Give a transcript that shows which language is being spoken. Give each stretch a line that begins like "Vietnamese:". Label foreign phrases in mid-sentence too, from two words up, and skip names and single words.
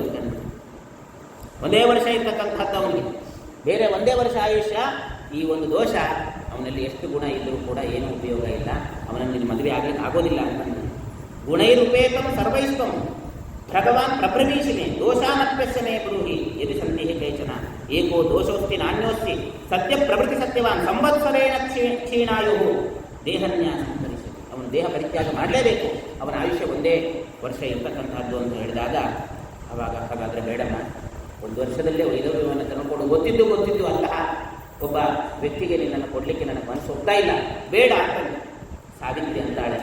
Kannada: ಒಂದೇ ವರ್ಷ ಇರ್ತಕ್ಕಂಥದ್ದು ಅವನಿಗೆ, ಬೇರೆ ಒಂದೇ ವರ್ಷ ಆಯುಷ್ಯ. ಈ ಒಂದು ದೋಷ ಅವನಲ್ಲಿ ಎಷ್ಟು ಗುಣ ಇದ್ದರೂ ಕೂಡ ಏನೂ ಉಪಯೋಗ ಇಲ್ಲ. ಅವನಲ್ಲಿ ಮದುವೆ ಆಗಲಿಕ್ಕೆ ಆಗೋದಿಲ್ಲ ಅಂತಂದು
Sanskrit: ಗುಣೈರುಪೇತಂ ಸರ್ವೈಸ್ವಂ ಭಗವಾನ್ ಪ್ರಬ್ರವೀಷಿಮೆ ದೋಷಾನಪ್ಯಸ್ಯ ಮೇ ಬ್ರೂಹಿ ಯದಿ ಸಂದೇಹ ಕೇಚನ ಏಕೋ ದೋಷೋಸ್ತಿ ನಾಣ್ಯೋಸ್ತಿ ಸತ್ಯ ಪ್ರವೃತ್ತಿ ಸತ್ಯವಾನ್ ಸಂವತ್ಸರೇಣ ಕ್ಷೀಣಾಯು ದೇಹನ್ಯಾಸಂ ಕರಿಸಿ.
Kannada: ಅವನು ದೇಹ ಪರಿತ್ಯಾಗ ಮಾಡಲೇಬೇಕು. ಅವನ ಆಯುಷ್ಯ 1 ವರ್ಷ ಇರ್ತಕ್ಕಂಥದ್ದು ಅಂತ ಹೇಳಿದಾಗ, ಆವಾಗ ಹಾಗಾದರೆ ಬೇಡಮ್ಮ, 1 ವರ್ಷದಲ್ಲೇ ವೈದವ್ಯವನ್ನು ತಂದುಕೊಂಡು ಗೊತ್ತಿದ್ದು ಅಂತಹ ಒಬ್ಬ ವ್ಯಕ್ತಿಗೆ ನಿನ್ನನ್ನು ಕೊಡಲಿಕ್ಕೆ ನನಗೆ ಮನಸ್ಸು ಹೋಗ್ತಾ ಇಲ್ಲ, ಬೇಡ ಅಂತ ಸಾವಿತ್ರಿ ಅಂತಾಳೆ.